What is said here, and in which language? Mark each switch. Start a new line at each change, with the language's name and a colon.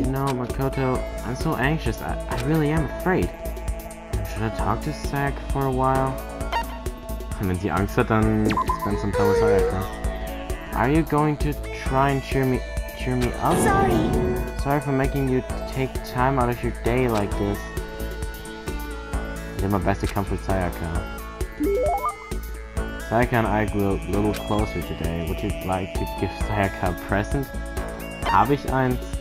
English: You know, Makoto, I'm so anxious. I really am afraid. Should I talk to Sayaka for a while?
German: Wenn sie Angst hat, dann
English: spend some time with Sayaka. Are you going to try and cheer me up? Sorry for making you take time out of your day like this. I did my best to comfort Sayaka. Sayaka and I grew a little closer today. Would you like to give Sayaka a present?
German: Habe ich eins?